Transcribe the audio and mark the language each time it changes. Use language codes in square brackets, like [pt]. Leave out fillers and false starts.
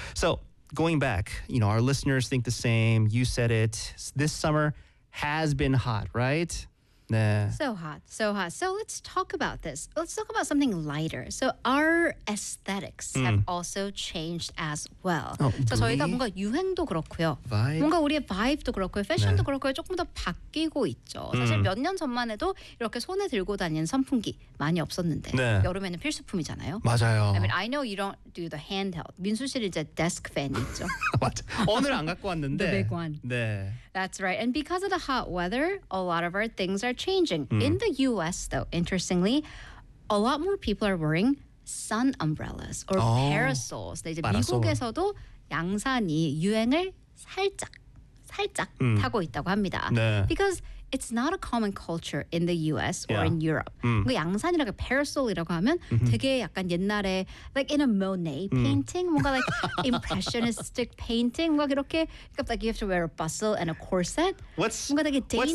[en] So going back, you know, our listeners think the same. You said it. This summer has been hot, right? Nah. So hot, so hot. So let's talk about this. Let's talk about something lighter. So our aesthetics have also changed as well. Oh, [ko] so 저희가 뭔가 유행도 그렇고요. [en] Vibe? [ko] 뭔가 우리의 vibe도 그렇고요. Fashion도 그렇고요. 조금 더 바뀌고 있죠. 사실 몇 년 전만 해도 이렇게 손에 들고 다니는 선풍기 많이 없었는데 여름에는 필수품이잖아요. 맞아요. [en] I mean, I know you don't do the handheld. [ko] 민수 씨는 이제 desk fan 있죠. 맞아. 오늘 안 갖고 왔는데. [en] The big one. [ko] 네. [en] That's right. And because of the hot weather, a lot of our things are changing. In the U.S., though, interestingly, a lot more people are wearing sun umbrellas or parasols. [ko] 네, 이제 [en] parasol. [ko] 미국에서도 양산이 유행을 살짝 타고 있다고 합니다. 네. [en] Because it's not a common culture in the U.S. or in Europe. [ko] 양산이라고 parasol이라고 하면 되게 약간 옛날에 [en] like in a Monet painting, 뭔가 like impressionistic painting, [ko] 뭔가 이렇게 [en] like you have to wear a bustle and a corset. What's [ko] 뭔가 되게 [en] dainty.